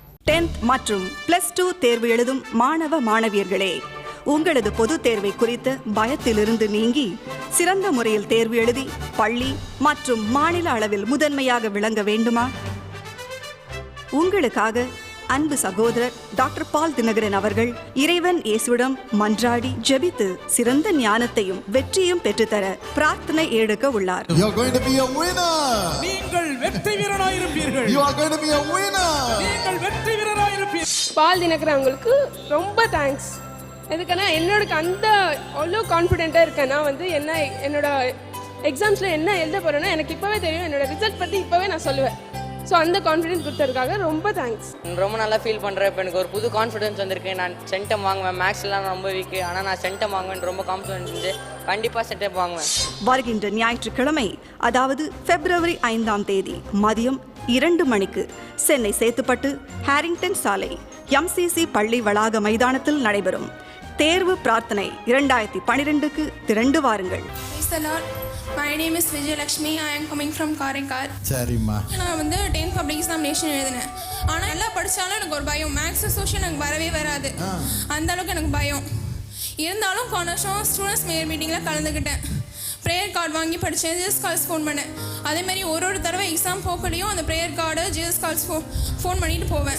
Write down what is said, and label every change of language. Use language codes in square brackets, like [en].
[ta] 10th மற்றும் +2 தேர்வு எழுதும் மாணவ மாணவியர்களே, உங்களது பொது தேர்வை குறித்த பயத்திலிருந்து நீங்கி சிறந்த முறையில் தேர்வு எழுதி பள்ளி மற்றும் மாநில அளவில் முதன்மையாக விளங்க வேண்டுமா? உங்களுக்காக அன்பு சகோதரர் டாக்டர் பால் தினகரன் அவர்கள் இறைவன் இயேசுவிடம் மன்றாடி ஜெபித்து சிறந்த ஞானத்தையும் வெற்றியும் பெற்றுத்தர பிரார்த்தனை எடுக்க உள்ளார். [en] You're going to be a winner. [ta] நீங்கள் வெற்றி வீரராயிருப்பீர்கள். [en] You are going to be a winner. [ta] நீங்கள் வெற்றி வீரராயிருப்பீர்கள். பால் தினகரன் அவங்களுக்கு ரொம்ப தேங்க்ஸ். எதுக்குன்னா என்னோட அந்த அவ்வளோ கான்ஃபிடென்ட்டாக இருக்கேன். நான் வந்து என்னோட எக்ஸாம்ஸில் என்ன எழுத போகிறேன்னா எனக்கு இப்போவே தெரியும். என்னோட ரிசல்ட் பற்றி இப்போவே நான் சொல்லுவேன். ஸோ அந்த கான்ஃபிடென்ஸ் கொடுத்ததுக்காக ரொம்ப தேங்க்ஸ். ரொம்ப நல்லா ஃபீல் பண்ணுறேன். இப்போ எனக்கு ஒரு புது கான்ஃபிடென்ஸ் வந்திருக்கு. நான் சென்டம் வாங்குவேன். மேக்ஸ்லாம் ரொம்ப வீக்கு, ஆனால் நான் சென்டம் வாங்குவேன் ரொம்ப கான்ஃபிடென்ஸ் இருந்துச்சு. கண்டிப்பாக சென்டம் வாங்குவேன். வருகின்ற ஞாயிற்றுக்கிழமை, அதாவது February 5ஆம் தேதி மதியம் 2 மணிக்கு சென்னை சேத்துப்பட்டு ஹாரிங்டன் சாலை MCC பள்ளி வளாக மைதானத்தில் நடைபெறும் தேர்வு பிரார்த்தனை 2012க்கு திரண்டு வாருங்கள். [en] My name is Vijayalakshmi. I am coming from Karaikal. [ta] சரிம்மா. நான் வந்து 10th பப்ளிக் எக்ஸாமினேஷன் எழுதினேன். ஆனால் எல்லாம் படித்தாலும் எனக்கு ஒரு பயம். மேக்ஸ் சோஷியல் எனக்கு வரவே வராது. அந்த அளவுக்கு எனக்கு பயம் இருந்தாலும் போன வருஷம் ஸ்டூடெண்ட்ஸ் மீட்டிங்கில் கலந்துக்கிட்டேன். ப்ரேயர் கார்டு வாங்கி படித்தேன். ஜீசஸ் கால்ஸ் ஃபோன் பண்ணேன். அதேமாதிரி ஒரு தடவை எக்ஸாம் போகலையும் அந்த prayer card Jesus calls phone பண்ணிட்டு போவேன்.